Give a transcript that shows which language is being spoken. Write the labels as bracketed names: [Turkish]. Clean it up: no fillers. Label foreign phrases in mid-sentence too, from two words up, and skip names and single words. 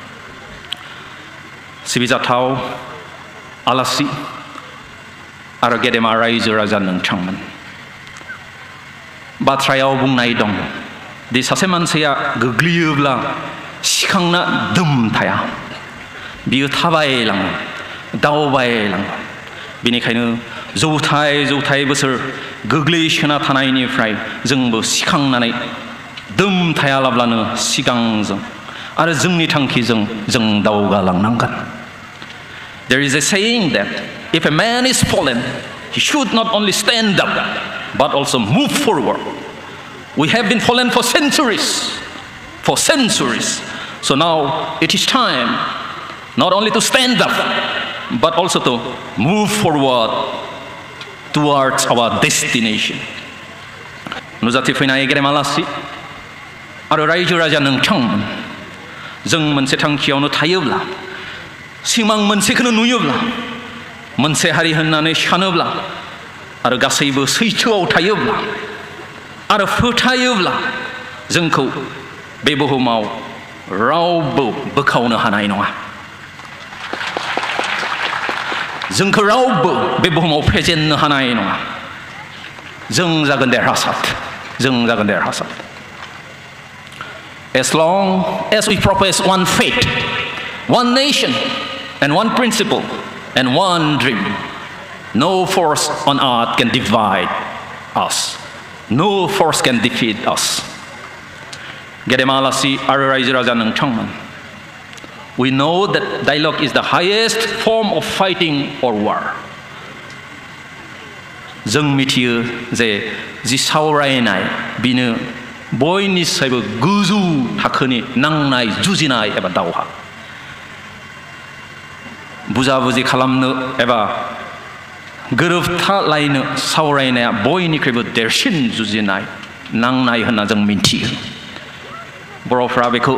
[Bodo] सिबिजाथाव आलासि आरो गेदेमा रायजो राजा नोंथांमोन, बाथ्रायाव बुंनाय दं दि सासे मानसिया गोग्लैयोब्ला सिखांना दोम थाया, बियो थाबायलाङो, दावबायलाङो। बेनिखायनो जौथाय बोसोर गोग्लैसोना थानायनिफ्राय जोंबो सिखांनानै दोम थायालाब्लानो सिगांजों आरो जोंनि थांखिजों जों दावगालांनांगोन। [English] There is a saying that if a man is fallen, he should not only stand up, but also move forward. We have been fallen for centuries. So now it is time not only to stand up, but also to move forward towards our destination. [Bodo] नुजाथि फैनाय गेदेमा आलासि आरो रायजो राजा नोंथांमोन, जों मोनसे थांखियावनो थायोब्ला, सिमां मोनसेखौनो नुयोब्ला, मोनसे हारि होननानै सानोब्ला आरो गासैबो सैथोआव थायोब्ला आरो फोथायोब्ला जोंखौ बे बुहुमाव रावबो बोखावनो हानाय नङा। जोंखौ रावबो बे बुहुमाव फेजेननो हानाय नङा। जों जागोन देरहासार। [English] As long as we profess one faith, one nation, and one principle, and one dream, no force on earth can divide us. No force can defeat us. [Bodo] गेदेमा आलासि आरो रायजो राजा नोंथांमोन, [English] we know that dialogue is the highest form of fighting or war. [Bodo] जों मिथियो जे जि सावरायनाय बिनो बयनिसायबो गोजौ थाखोनि नांनाय जुजिनाय एबा दावहा बुजा बुजि खालामनो एबा गोरोबथालायनो सावरायनाया बयनिख्रुइबो देरसिन जुजिनाय नांनाय होनना जों मिन्थियो बर'फ्रा बेखौ